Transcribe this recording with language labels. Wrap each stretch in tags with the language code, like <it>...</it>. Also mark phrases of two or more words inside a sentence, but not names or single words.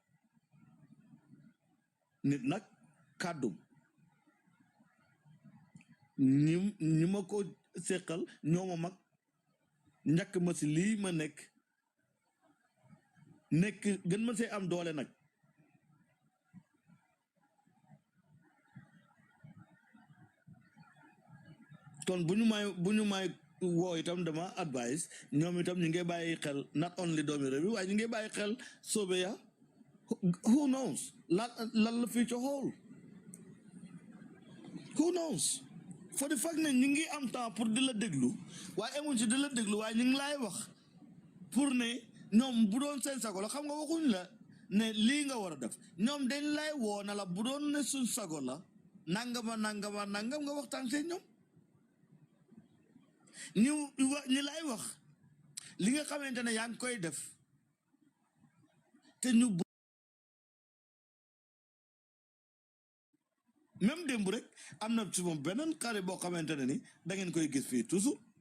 <wo>nit nag kàddum ñi ma ko séqal ñoo ma mag njëkk ma si lii ma nekk gën ma see am doole nag kon bu ñu may woo itam dama advice ñoom itam ñu ngi bàyyi xel</wo> <en>not only</en> <wo>doomi réew mi waaye ñu ngi bàyyi xel soobe ya</wo> <en>who knows</en> <wo>lan la</wo> <en>future hold who knows for the fact</en> <wo>ne ñu ngi am</wo> <fr>temps pour</fr> <wo>di la déglu waaye emuñ si di la déglu waaye ñu ngi laay wax pour ne ñoom bu doon seen sago la xam nga waxuñ la ne lii nga war a def ñoom dañ lay woo na la bu doon ne suñ sago la nangam nga waxtaan seen ñoom ñu lay wax li nga xamante ne yaa ngi koy def te ñu même démb rek am na ci moom beneen xare boo xamante ne ni da ngeen koy gis fii toujours</wo>